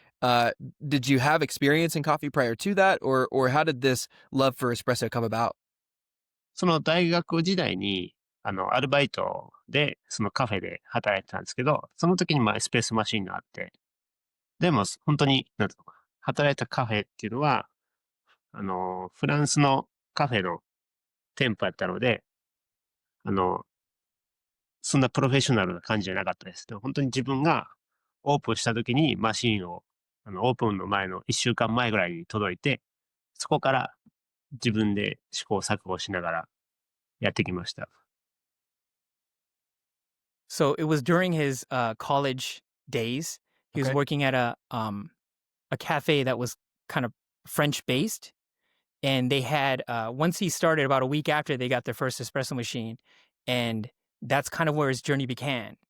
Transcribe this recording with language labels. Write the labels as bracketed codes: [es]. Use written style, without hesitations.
[en] Did you have experience in coffee prior to that, or how did this love for espresso come about? [ja] その大学時代にアルバイトで、そのカフェで働いてたんですけど、その時にエスプレッソマシンがあって、でも本当に、なんていうのか、働いたカフェっていうのは、フランスのカフェの店舗やったので、そんなプロフェッショナルな感じじゃなかったです。でも本当に自分がオープンした時にマシンを、オープンの前の1週間前ぐらいに届いて、そこから自分で試行錯誤しながらやってきました。 [en] So it was during his college days. He was working at a cafe that was kind of French based, and they had once he started about a week after they got their first espresso machine, and that's kind of where his journey began.